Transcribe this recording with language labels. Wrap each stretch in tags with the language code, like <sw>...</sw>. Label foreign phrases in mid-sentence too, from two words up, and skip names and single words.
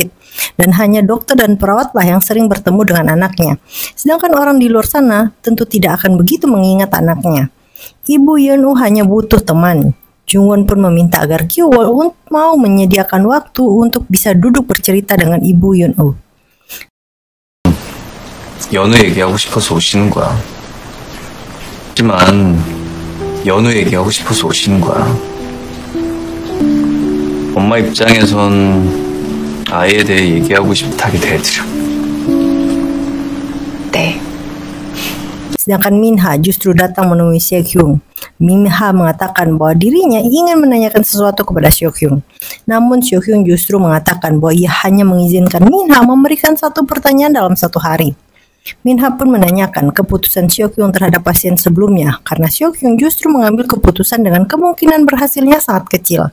<id>Dan hanya dokter dan perawatlah yang sering bertemu dengan anaknya. Sedangkan orang di luar sana tentu tidak akan begitu mengingat anaknya. Ibu Yeon-woo hanya butuh teman. Jungwon pun meminta agar Gyewol mau menyediakan waktu untuk bisa duduk bercerita dengan Ibu Yeon-woo.</id> <ko>연우 얘기하고 싶어서 오시는 거야. 하지만 연우 얘기하고 싶어서 오시는 거야. 엄마 입장에선 아이에 대해 얘기하고 싶다게 대해드려. 네.</ko> <id>Sedangkan Minha justru datang menemui Seok-hyung. Minha mengatakan bahwa dirinya ingin menanyakan sesuatu kepada Seok-hyung. Namun Seok-hyung justru mengatakan bahwa ia hanya mengizinkan Minha memberikan satu pertanyaan dalam satu hari. Minha pun menanyakan keputusan Seok-hyung terhadap pasien sebelumnya karena Seok-hyung justru mengambil keputusan dengan kemungkinan berhasilnya sangat kecil.</id>